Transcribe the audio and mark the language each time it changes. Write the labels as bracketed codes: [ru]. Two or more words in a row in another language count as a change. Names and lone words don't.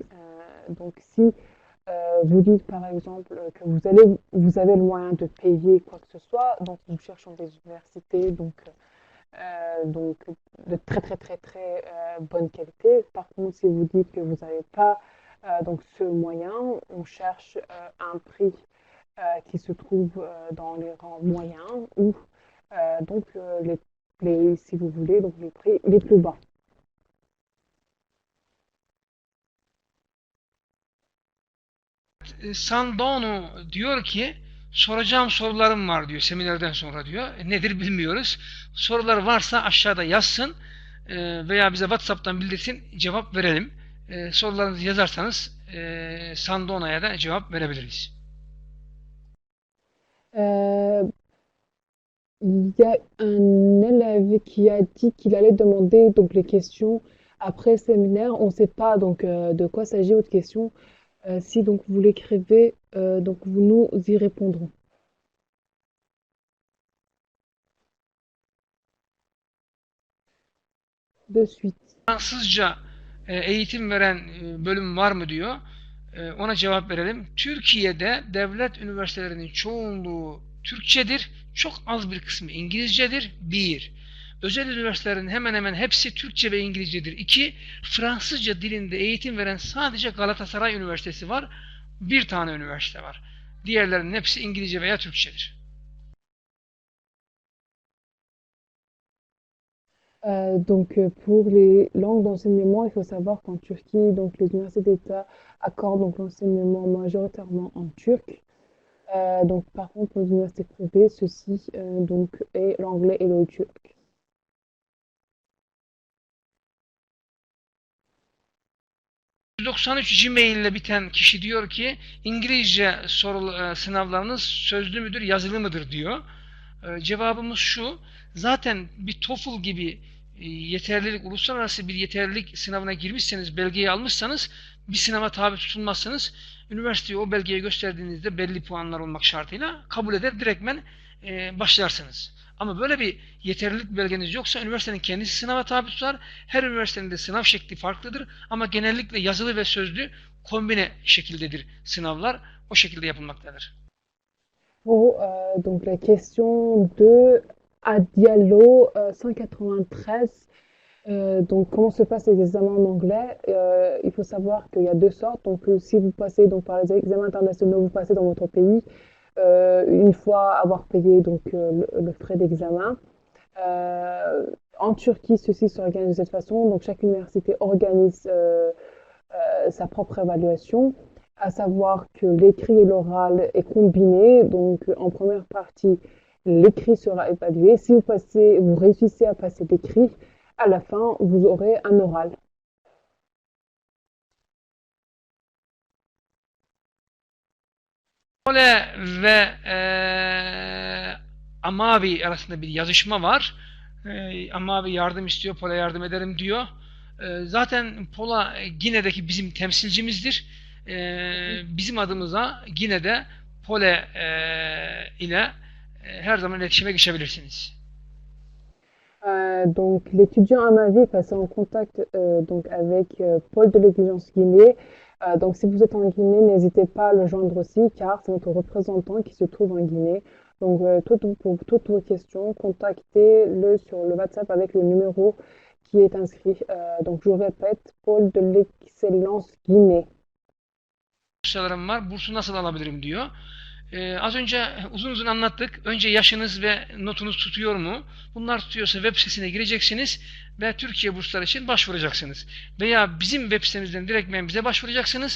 [fr] Donc, si vous dites par exemple que vous avez le moyen de payer quoi que ce soit, donc nous cherchons des universités donc de très très très très bonne qualité. Par contre, si vous dites que vous n'avez pas donc ce moyen, on cherche un prix qui se trouve dans les rangs moyens ou Donc, si vous voulez, donc les prix les plus bas. [tr] Sandonu diyor ki soracağım sorularım var diyor seminerden sonra diyor. Nedir bilmiyoruz. Sorular varsa aşağıda yazsın veya bize WhatsApp'tan bildirsin cevap verelim. Sorularınızı yazarsanız Sandona'ya da cevap verebiliriz. [fr] Il y a un élève qui a dit qu'il allait demander donc les questions après le séminaire. On ne sait pas donc de quoi s'agit votre question. Si donc vous l'écrivez, donc nous y répondrons de suite. [tr] Fransızca eğitim veren bölüm var mı diyor. Ona cevap verelim. Türkiye'de devlet üniversitelerinin çoğunluğu Türkçedir. Çok az bir kısmı İngilizcedir. 1. Özel üniversitelerin hemen hemen hepsi Türkçe ve İngilizcedir. 2. Fransızca dilinde eğitim veren sadece Galatasaray Üniversitesi var. Bir tane üniversite var. Diğerlerinin hepsi İngilizce veya Türkçedir. [fr] Pour les langues d'enseignement, il faut savoir qu'en Turquie, donc les universités d'État accordent donc l'enseignement majoritairement en turc. Donc par contre, pour les universités privées, ceci donc est l'anglais et le turc. [tr] %93 Gmail ile biten kişi diyor ki İngilizce sınavlarınız sözlü müdür, yazılı mıdır diyor. Cevabımız şu, zaten bir TOEFL gibi yeterlilik, uluslararası bir yeterlilik sınavına girmişseniz, belgeyi almışsanız bir sınava tabi tutulmazsınız. Üniversiteye o belgeyi gösterdiğinizde belli puanlar olmak şartıyla kabul eder, direktmen başlarsınız. Ama böyle bir yeterlilik belgeniz yoksa üniversitenin kendisi sınava tabi tutar. Her üniversitenin de sınav şekli farklıdır. Ama genellikle yazılı ve sözlü kombine şekildedir sınavlar. O şekilde yapılmaktadır. [fr] Pour donc la question de Adiallo 193. Donc comment se passent les examens en anglais? Il faut savoir qu'il y a deux sortes. Donc si vous passez donc par les examens internationaux, vous passez dans votre pays une fois avoir payé donc le frais d'examen. En Turquie, ceci s'organise de cette façon. Donc chaque université organise sa propre évaluation, à savoir que l'écrit et l'oral est combiné. Donc en première partie, l'écrit sera évalué. Si vous réussissez à passer l'écrit, à la fin, vous aurez un oral. [tr] Pole ve Amavi arasında bir yazışma var. Amavi yardım istiyor, Pole yardım ederim diyor. Zaten Pola Gine'deki bizim temsilcimizdir. Bizim adımıza Gine'de Pole ile her zaman iletişime geçebilirsiniz. [fr] Donc l'étudiant Amavi est passé en contact donc avec Paul de l'Exigence Guinée. Donc si vous êtes en Guinée, n'hésitez pas à le joindre aussi car c'est notre représentant qui se trouve en Guinée. Donc pour toutes vos questions, contactez-le sur le WhatsApp avec le numéro qui est inscrit. Donc je vous répète, Paul de l'Excellence Guinée. [tr] Sorularım var. Bursu nasıl alabilirim diyor. Az önce uzun uzun anlattık. Önce yaşınız ve notunuz tutuyor mu? Bunlar tutuyorsa web sitesine gireceksiniz ve Türkiye bursları için başvuracaksınız. Veya bizim web sitemizden direktmen bize başvuracaksınız.